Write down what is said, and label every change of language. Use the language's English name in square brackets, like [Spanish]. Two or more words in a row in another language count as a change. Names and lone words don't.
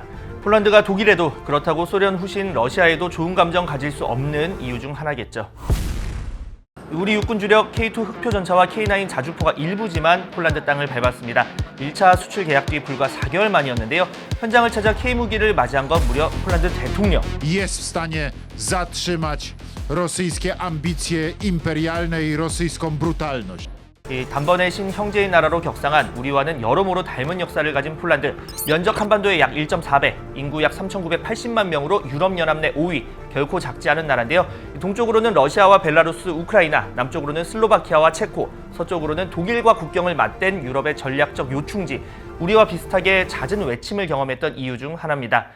[Korean] 폴란드가 독일에도 그렇다고 소련 후신 러시아에도 좋은 감정 가질 수 없는 이유 중 하나겠죠. 우리 육군 주력 K2 흑표 전차와 K9 자주포가 일부지만 폴란드 땅을 밟았습니다. 1차 수출 계약 뒤 불과 4개월 만이었는데요. 현장을 찾아 K무기를 맞이한 건 무려 폴란드 대통령. [Polish] Jest w stanie zatrzymać rosyjskie ambicje imperialne i rosyjską brutalność. [Korean] 단번에 신형제인 나라로 격상한 우리와는 여러모로 닮은 역사를 가진 폴란드. 면적 한반도의 약 1.4배, 인구 약 3,980만 명으로 유럽연합 내 5위, 결코 작지 않은 나라인데요. 동쪽으로는 러시아와 벨라루스, 우크라이나, 남쪽으로는 슬로바키아와 체코, 서쪽으로는 독일과 국경을 맞댄 유럽의 전략적 요충지, 우리와 비슷하게 잦은 외침을 경험했던 이유 중 하나입니다.